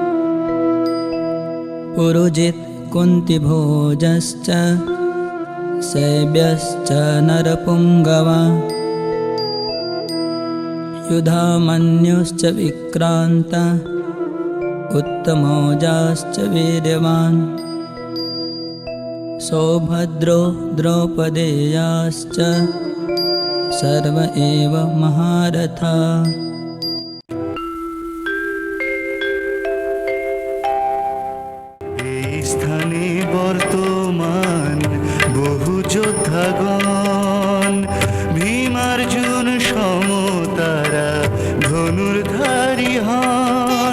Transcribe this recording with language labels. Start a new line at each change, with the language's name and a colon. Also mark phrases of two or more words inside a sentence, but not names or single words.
Sanskrit: पुरुजित् कुन्तिभोजश्च शैब्यश्च नरपुङ्गवा युधामन्युश्च विक्रान्त उत्तमौजाश्च वीर्यवान् सौभद्रो द्रौपदेयाश्च सर्व एव महारथा।
Bangla: এই স্থানে বর্তমান বহু যোদ্ধাগণ, ভীমার্জুন সমতারা ধনুর্ধারী হন।